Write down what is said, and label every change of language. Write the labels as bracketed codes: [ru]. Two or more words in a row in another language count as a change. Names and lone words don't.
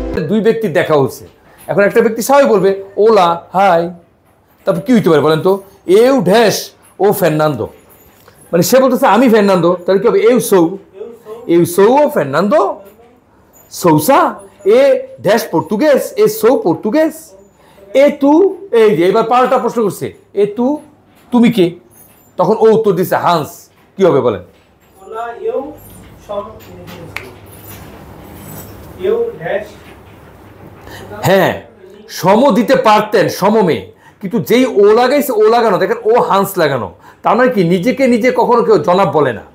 [bn] দুই ব্যক্তির দেখা হচ্ছে, এখন একটা ব্যক্তি সবাই বলবে ওলা হাই, তারপর কি হইতে পারে বলেন তো? [pt] eu dash o Fernando, [bn] মানে সে বলতেছে আমি ফের্নান্দো, তাহলে কি হবে? [pt] eu sou o Fernando Sousa, e [bn] ড্যাশ পর্তুগেজ, [pt] e sou português, e tu, [bn] এই যে এবার পাল্টা প্রশ্ন করছে, [pt] e tu [bn] তুমি কে? তখন ও উত্তর দিছে হান্স, কি হবে বলেন? হ্যাঁ, সম দিতে পারতেন, সমমে, কিন্তু যেই ও লাগাইছে, ও লাগানো, দেখেন ও হান্স লাগানো, তার মানে কি নিজেকে নিজে কখনো কেউ জনাব বলে না।